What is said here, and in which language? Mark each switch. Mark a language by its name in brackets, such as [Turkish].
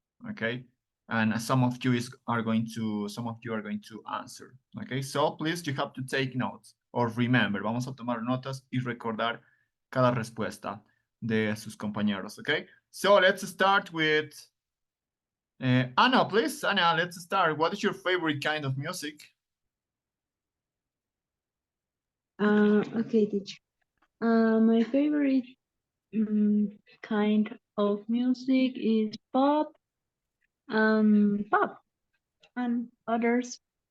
[English] Okay, and some of you are going to answer. Okay, so please, you have to take notes or remember. [Spanish] Vamos a tomar notas y recordar cada respuesta de sus compañeros. [English] Okay, so let's start with Anna, please. Anna, let's start. What is your favorite kind of music? Okay, teacher. My favorite kind of music is pop, and others.